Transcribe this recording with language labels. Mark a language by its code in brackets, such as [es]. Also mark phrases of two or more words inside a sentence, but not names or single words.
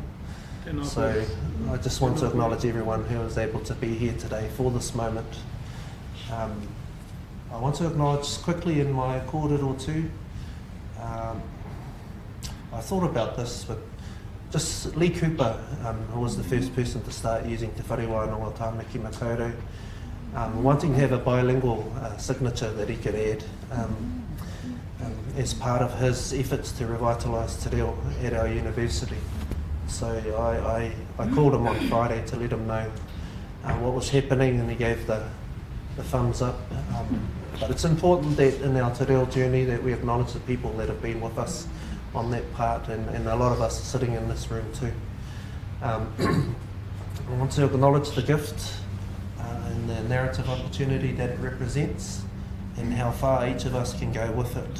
[en] So I just want to acknowledge everyone who was able to be here today for this moment. I want to acknowledge quickly in my kōrero too. I thought about this, but just Lee Cooper, who was the first person to start using te wharewānanga o Tāmaki Makaurau, wanting to have a bilingual signature that he could add as part of his efforts to revitalise [mi] te reo [en] at our university. So I called him on Friday to let him know what was happening, and he gave the thumbs up. But it's important that in our [mi] te reo [en] journey that we acknowledge the people that have been with us on that part, and a lot of us are sitting in this room too. I want to acknowledge the gift and the narrative opportunity that it represents, and how far each of us can go with it.